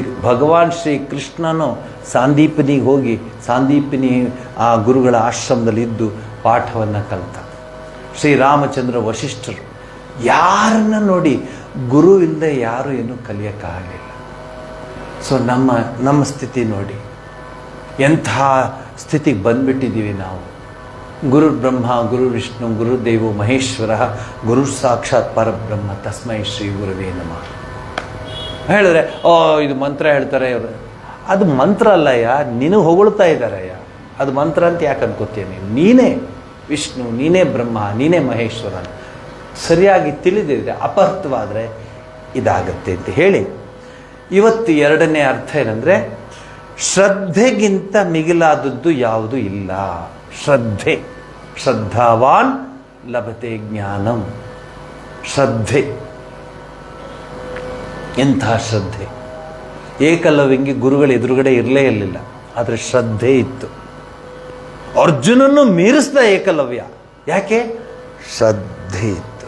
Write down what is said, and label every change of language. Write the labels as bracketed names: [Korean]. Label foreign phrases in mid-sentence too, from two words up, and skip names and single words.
[Kannada] ಭಗವಾನ್ ಶ್ರೀ ಕೃಷ್ಣನು ಸಾಂದೀಪನಿಗೆ ಹೋಗಿ, ಸಾಂದೀಪನಿ ಆ ಗುರುಗಳ ಆಶ್ರಮದಲ್ಲಿ ಇದ್ದು ಪಾಠವನ್ನು ಕಲಿತ. ಶ್ರೀರಾಮಚಂದ್ರ ವಶಿಷ್ಠರು, ಯಾರನ್ನ ನೋಡಿ, ಗುರು ಇಲ್ಲದೆ ಯಾರು ಏನೂ ಕಲಿಯೋಕ್ಕಾಗಲಿಲ್ಲ. ಸೊ ನಮ್ಮ ಸ್ಥಿತಿ ನೋಡಿ, ಎಂಥ ಸ್ಥಿತಿಗೆ ಬಂದ್ಬಿಟ್ಟಿದ್ದೀವಿ ನಾವು. [Sanskrit] ಗುರು ಬ್ರಹ್ಮ ಗುರು ವಿಷ್ಣು ಗುರುದೇವೋ ಮಹೇಶ್ವರ ಗುರು ಸಾಕ್ಷಾತ್ ಪರಬ್ರಹ್ಮ ತಸ್ಮೈ ಶ್ರೀ ಗುರುವೇ ನಮಃ [Kannada] ಹೇಳಿದ್ರೆ, ಇದು ಮಂತ್ರ ಹೇಳ್ತಾರೆ ಇವರು. ಅದು ಮಂತ್ರ ಅಲ್ಲಯ್ಯ, ನಿನಗೆ ಹೊಗಳ್ತಾ ಇದ್ದಾರಯ್ಯ. ಅದು ಮಂತ್ರ ಅಂತ ಯಾಕೆ ಅನ್ಕೋತೀಯ ನೀನೇ ವಿಷ್ಣು, ನೀನೇ ಬ್ರಹ್ಮ, ನೀನೇ ಮಹೇಶ್ವರ. ಸರಿಯಾಗಿ ತಿಳಿದಿದ್ರೆ, ಅಪರ್ಥವಾದರೆ ಇದಾಗತ್ತೆ ಅಂತ ಹೇಳಿ, ಇವತ್ತು ಎರಡನೇ ಅರ್ಥ ಏನಂದರೆ, ಶ್ರದ್ಧೆಗಿಂತ ಮಿಗಿಲಾದದ್ದು ಯಾವುದೂ ಇಲ್ಲ. ಶ್ರದ್ಧೆ, [Sanskrit] ಶ್ರದ್ಧಾವಾನ್ ಲಭತೆ ಜ್ಞಾನಂ. [Kannada] ಶ್ರದ್ಧೆ, ಎಂಥ ಶ್ರದ್ಧೆ. ಏಕಲವ್ಯಂಗೆ ಗುರುಗಳ ಎದುರುಗಡೆ ಇರಲೇ ಇರಲಿಲ್ಲ, ಆದರೆ ಶ್ರದ್ಧೆ ಇತ್ತು. ಅರ್ಜುನನ್ನು ಮೀರಿಸ್ದ ಏಕಲವ್ಯ, ಯಾಕೆ? ಶ್ರದ್ಧೆ ಇತ್ತು.